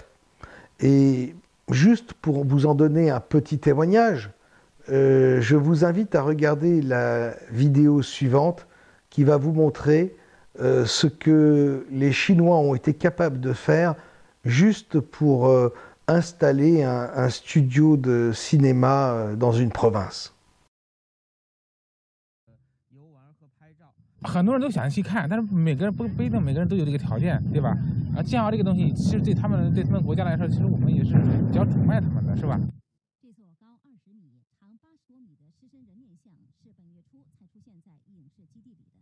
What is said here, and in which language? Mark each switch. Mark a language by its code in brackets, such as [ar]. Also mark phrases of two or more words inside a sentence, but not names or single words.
[fr] Et juste pour vous en donner un petit témoignage, je vous invite à regarder la vidéo suivante qui va vous montrer ce que les Chinois ont été capables de faire juste pour installer un studio de cinéma dans une province. [zh] 很多人都想去看，但是每个人不一定每个人都有这个条件，对吧？建窑这个东西，其实对他们国家来说，其实我们也是比较崇拜他们的，是吧？这座高20米、长80多米的狮身人面像是本月初才出现在影视基地里的。